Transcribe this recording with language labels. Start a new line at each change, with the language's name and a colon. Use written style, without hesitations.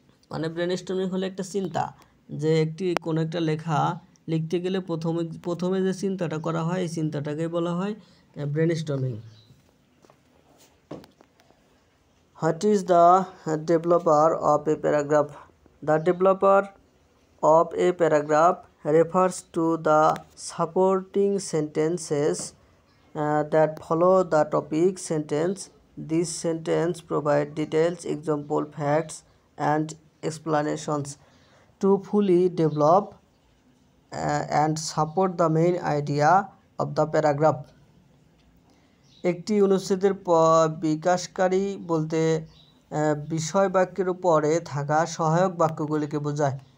Bangla: মানে ব্রেনস্টর্মিং হলো একটা চিন্তা, যে কোনো একটা লেখা লিখতে গেলে প্রথমে যে চিন্তাটা করা হয়, এই চিন্তাটাকেই বলা হয় brainstorming.
English: What is the developer of a paragraph? The developer of a paragraph refers to the supporting sentences that follow the topic sentence. This sentence provide details, example, facts, and explanations to fully develop and support the main idea of the paragraph.
Bangla: একটি অনুচ্ছেদের বিকাশকারী বলতে বিষয় বাক্যের উপরে থাকা সহায়ক বাক্যগুলিকে বোঝায়।